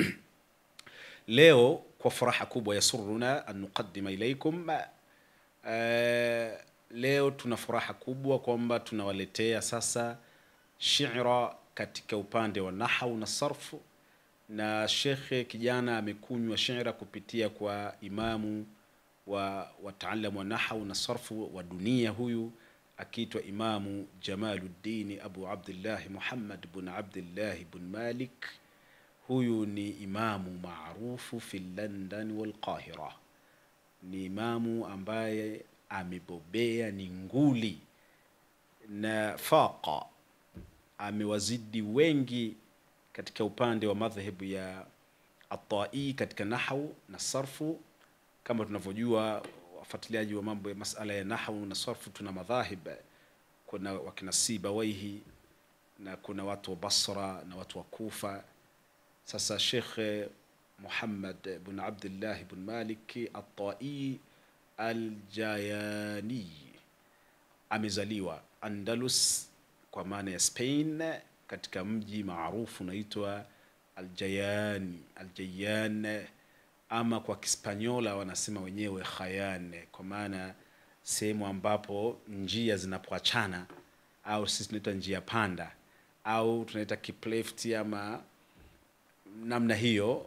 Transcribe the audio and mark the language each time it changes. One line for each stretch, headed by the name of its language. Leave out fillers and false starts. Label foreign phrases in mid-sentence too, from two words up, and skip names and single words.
Swahili: Leo kwa furaha kubwa
Arabic: يسرنا أن نقدم إليكم,
Swahili: leo tuna furaha kubwa kwamba tunawaletea sasa shi'ra katika upande wa nahwu na sarfu. Na shekhe kijana amekunywa shi'ra kupitia kwa imamu wa wataalamu wa nahwu na sarfu wa dunia, huyu akiitwa Imamu Jamaluddin Abu Abdullah Muhammad bin Abdullah bin Malik. Huyu ni imamu maarufu
Arabic: في لندن والقاهرة,
Swahili: ni imamu ambaye amebobea, ni nguli na faqa, amewazidi wengi katika upande wa madhhabu ya at-Tai katika nahwu na sarfu. Kama tunavyojua wafuatiliaji wa mambo ya masala ya nahwu na sarfu, tuna madhahib, kuna wakina Sibawaihi na kuna watu wa Basra na watu wa Kufa. Sasa Sheikh Muhammad bin Abdullah bin Malik at-Tai al-Jayani amezaliwa Andalus kwa maana ya Spain, katika mji maarufu unaitwa Aljayan, ama kwa Kispanyola wanasema wenyewe Jayan, kwa maana sehemu ambapo njia zinapoachana, au sisi tunaita njia panda, au tunaita kiplefti ama namna hiyo.